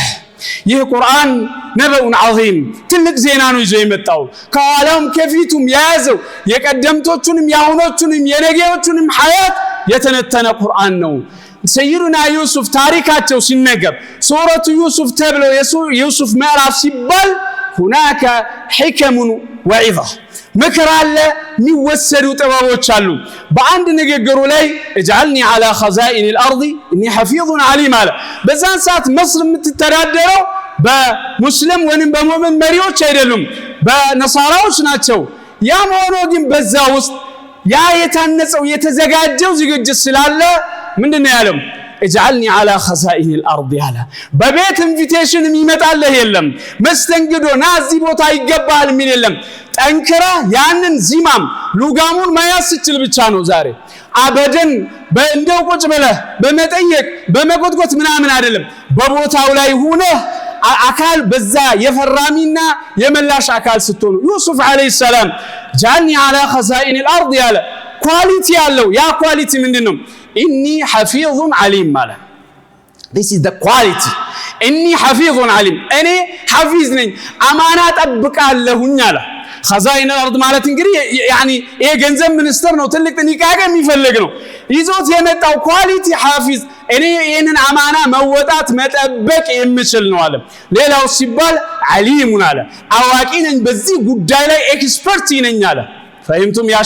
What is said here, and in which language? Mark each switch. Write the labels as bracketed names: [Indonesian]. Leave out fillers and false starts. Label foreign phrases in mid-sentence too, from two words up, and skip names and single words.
[Amharic] ይህ ቁርአን [Arabic] نبأ عظيم [Amharic] ትልቅ ዜና ነው ይዞ የመጣው። ከኋላም ከፊቱም የያዘው የቀደምቶቹንም ያሁኖቹንም የነገዎቹንም ሐያት የተነተነ ቁርአን ነው። ሰይዱና ዩሱፍ ታሪካቸው ሲነገር ሱረቱ ዩሱፍ ተብሎ የዩሱፍ ምዕራፍ ሲባል [Arabic] هناك حكم وعظة [Amharic] ምክር አለ የሚወሰዱ ጥበቦች አሉ። በአንድ ንግግሩ ላይ اجعلني [Arabic] على خزائن الارض اني حفيظ عليم [Amharic] አለ። በዛን ሰዓት መስር የምትተዳደረው በሙስሊም ወይንም በሙእሚን መሪዎች አይደሉም በነሳራዎች ናቸው። ያም ሆኖ ግን በዛ ውስጥ ያ የታነጸው የተዘጋጀው ዝግጅት ስላለ ምንድነው ያለው [Arabic] اجعلني على خزائن الارض [Amharic] ያለ። በቤት ኢንቪቴሽን የሚመጣልህ የለም። መስተንግዶ ናዚ ቦታ ይገባል የሚል የለም። ጠንክራ ያንን ዚማም ሉጋሙን ማያስ ይችል ብቻ ነው። ዛሬ አበደን በእንደው ቁጭ ብለህ በመጠየቅ በመጎትጎት ምናምን አይደለም በቦታው ላይ ሆነ አካል በዛ የፈራሚና የመላሽ አካል ስትሆኑ ዩሱፍ አለይሂ ሰላም [Arabic] جاني على خزائن الارض [Amharic] ያለ ኳሊቲ ያለው ያ ኳሊቲ ምንድነው [Arabic] إني حفيظ عليم [Amharic] ማለት [English] this is the quality [Arabic] إني حفيظ عليم [Amharic] እኔ ሐፊዝ ነኝ አማና ጠብቃለሁኝ አለ [Arabic] خزائن الارض [Amharic] ማለት እንግዲህ ያኒ ይሄ ገንዘብ ሚኒስተር ነው ትልቅ ጥንቃቄ የሚፈልግ ነው ይዞት የመጣው ኳሊቲ ሐፊዝ እኔ ይሄንን አማና መወጣት መጠበቅ የምችል ነው አለ ሌላው ሲባል ዓሊሙን አለ አዋቂ ነኝ በዚህ ጉዳይ ላይ ኤክስፐርት ነኝ አለ ፈህምቱም ያ